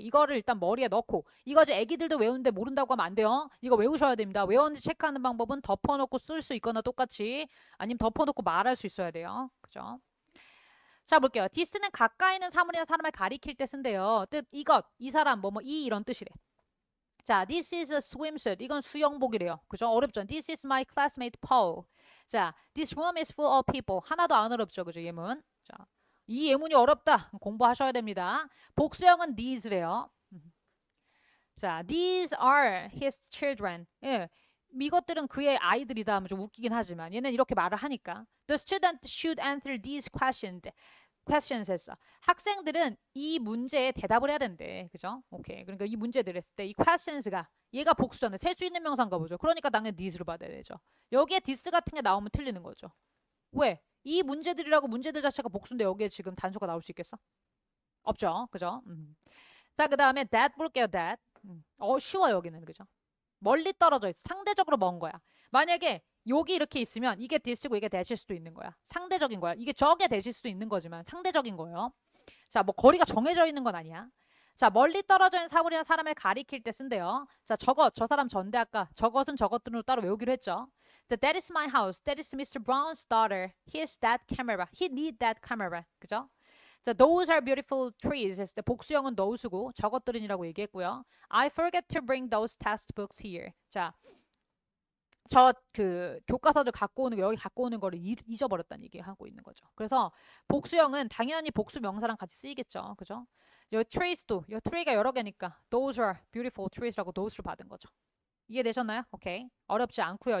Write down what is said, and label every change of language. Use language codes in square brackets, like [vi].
[ko] 이거를 일단 머리에 넣고 이거 이제 애기들도 외우는데 모른다고 하면 안 돼요. 이거 외우셔야 됩니다. 외웠는지 체크하는 방법은 덮어놓고 쓸 수 있거나 똑같이 아니면 덮어놓고 말할 수 있어야 돼요. 그죠? 자, 볼게요. this는 가까이 있는 사물이나 사람을 가리킬 때 쓴대요. 뜻 이것, 이 사람, 이 이런 뜻이래. 자, [en] this is a swimsuit. [ko] 이건 수영복이래요. 그죠? 어렵죠? [en] This is my classmate Paul. 자, this room is full of people. [ko] 하나도 안 어렵죠? 그죠? 예문. 자, 이 예문이 어렵다. 공부하셔야 됩니다. 복수형은 these래요. [en] 자, these are his children. [ko] 예. 이것들은 그의 아이들이다 하면 좀 웃기긴 하지만 얘는 이렇게 말을 하니까 [en] The student should answer these questions [ko] 했어. 학생들은 이 문제에 대답을 해야 된대. 그죠? 오케이. 그러니까 이 문제들 했을 때 이 questions가 얘가 복수잖아요. 셀 수 있는 명사인가 보죠. 그러니까 당연히 these로 받아야 되죠. 여기에 this 같은 게 나오면 틀리는 거죠. 왜? 이 문제들이라고 문제들 자체가 복수인데 여기에 지금 단수가 나올 수 있겠어? 없죠. 그죠? 자, 그 다음에 that 볼게요. that. 쉬워 여기는. 그죠? 멀리 떨어져 있어. 상대적으로 먼 거야. 만약에 여기 이렇게 있으면 이게 this고 이게 that일 수도 있는 거야. 상대적인 거야. 이게 저게 that일 수도 있는 거지만 상대적인 거예요. 자, 뭐 거리가 정해져 있는 건 아니야. 자, 멀리 떨어져 있는 사물이나 사람을 가리킬 때 쓴대요. 자, 저 사람 전데 아까 저것은 저것들로 따로 외우기로 했죠. [en] That is my house. That is Mr. Brown's daughter. He has that camera. He need that camera. 그죠? 자, those are beautiful trees. [ko] 했을 때 복수형은 those고 저것들은이라고 얘기했고요. [en] I forget to bring those textbooks here. [ko] 자, 저 그 교과서들 갖고 오는 거 여기 갖고 오는 거를 잊어버렸다는 얘기하고 있는 거죠. 그래서 복수형은 당연히 복수 명사랑 같이 쓰이겠죠. 그죠? 요 trees도 요 tree가 여러 개니까 [en] those are beautiful trees [ko] 라고 those로 받은 거죠. 이해되셨나요? 오케이. 어렵지 않고요.